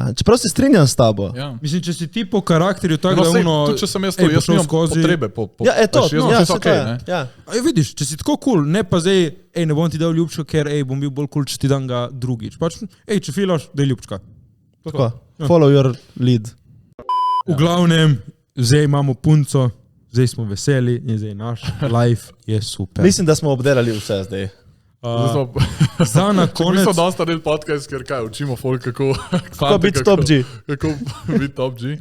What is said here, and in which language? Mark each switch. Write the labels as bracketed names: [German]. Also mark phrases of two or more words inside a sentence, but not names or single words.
[Slovenian] Čeprav se strinjam s tabo. Ja. Mislim, če si ti po karakterju tako, da ono... Tudi če sem jaz to, jaz nimam potrebe po... Ja, to, se to je. Ja. Vidiš, če si tako cool, ne pa zdaj, ne bom ti dal ljubčka, ker bom bil bolj cool, če ti dam ga drugič. Pač, če filaš, daj ljubčka. Tako, [English] follow your lead. [Slovenian] V glavnem, zdaj imamo punco, zdaj smo veseli in zdaj naš life je super. Mislim, da smo obdelali vse zdaj. Za na konec... Mi smo dosta del podcast, ker kaj, učimo folk, kako biti top G. Kako biti top G.